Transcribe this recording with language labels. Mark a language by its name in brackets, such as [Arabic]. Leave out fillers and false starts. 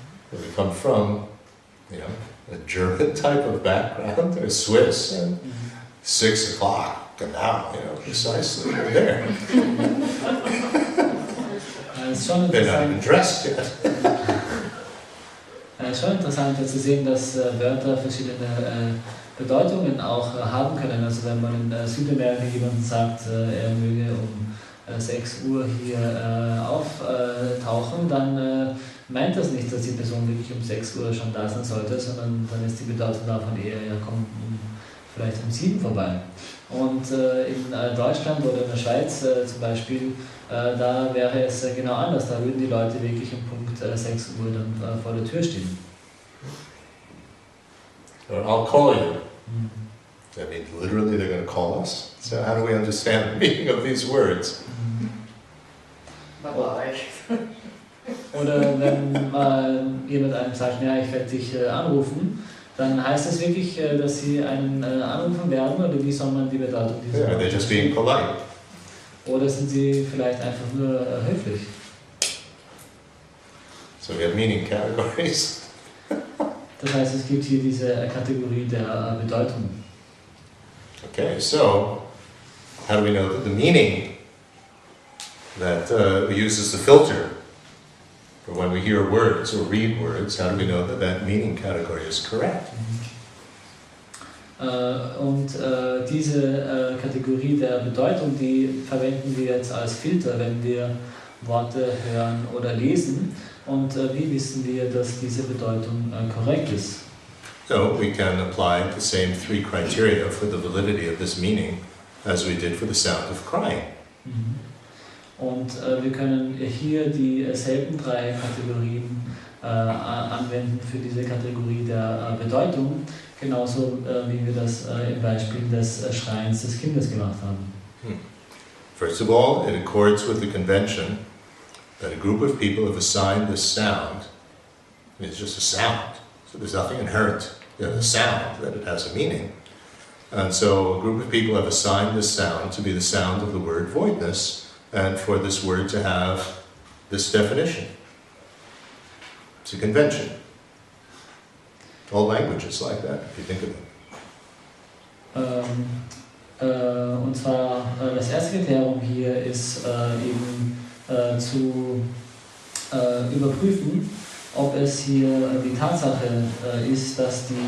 [English] Where we come from, a German type of background, or Swiss, and 6 o'clock, and now, precisely, we're there. They're not even dressed yet. [German] Es ist schon interessant zu sehen, dass Wörter verschiedene Bedeutungen auch haben können. Also wenn man in Südamerika jemandem sagt, er möge um 6 Uhr hier auftauchen, dann meint das nicht, dass die Person wirklich um 6 Uhr schon da sein sollte, sondern dann ist die Bedeutung davon eher, ja komm vielleicht um 7 vorbei. Und in Deutschland oder in der Schweiz zum Beispiel, da wäre es genau anders. Da würden die Leute wirklich um Punkt 6 Uhr dann vor der Tür stehen. [English] Or I'll call you. That means literally they're going to call us. So how do we understand the meaning of these words? Bye-bye. [German] Oder wenn jemand einem sagt, ja, ich werde dich anrufen, dann heißt das wirklich, dass sie einen anrufen werden, oder wie soll man die Bedeutung dieser [English] Yeah, they're just being polite. [German] Oder sind sie vielleicht einfach nur höflich? [English] So we have meaning categories. [German] Das heißt, es gibt hier diese Kategorie der Bedeutung. [English] Okay, so how do we know that the meaning that we use as the filter for when we hear words or read words, how do we know that that meaning category is correct? [German] Und diese Kategorie der Bedeutung, die verwenden wir jetzt als Filter, wenn wir Worte hören oder lesen. Und wie wissen wir, dass diese Bedeutung korrekt ist? [English] So we can apply the same three criteria for the validity of this meaning as we did for the sound of crying. [German] Und wir können hier dieselben drei Kategorien anwenden für diese Kategorie der Bedeutung, genauso wie wir das im Beispiel des Schreins des Kindes gemacht haben. [English] First of all, it accords with the convention that a group of people have assigned this sound. It's just a sound, so there's nothing inherent in the sound, that it has a meaning. And so a group of people have assigned this sound to be the sound of the word voidness, and for this word to have this definition. It's a convention. All languages like that, if you think of it. [German] Und zwar das erste Kriterium hier ist eben zu überprüfen, ob es hier die Tatsache ist, dass